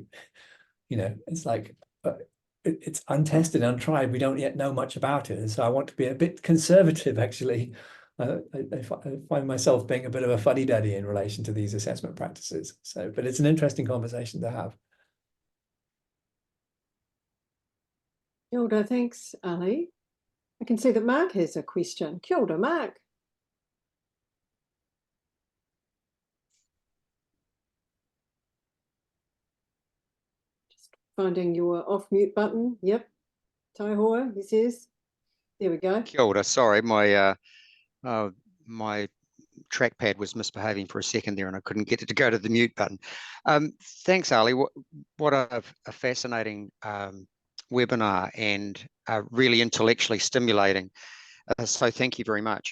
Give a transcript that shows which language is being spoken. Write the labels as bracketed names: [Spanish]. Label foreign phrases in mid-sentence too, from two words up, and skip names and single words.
[English] It's like it's untested, untried. We don't yet know much about it. And so I want to be a bit conservative, actually. I find myself being a bit of a fuddy-duddy in relation to these assessment practices. So, but it's an interesting conversation to have. [Māori] Kia ora, [English] thanks, Ali. I can see that Mark has a question. [Māori] Kia ora, [English] Mark. Finding your off mute button. Yep. Taihoa, he says. There we go. [Māori] Kia ora. [English] Sorry, my trackpad was misbehaving for a second there and I couldn't get it to go to the mute button. Thanks, Ali. What a fascinating webinar, and really intellectually stimulating. So thank you very much.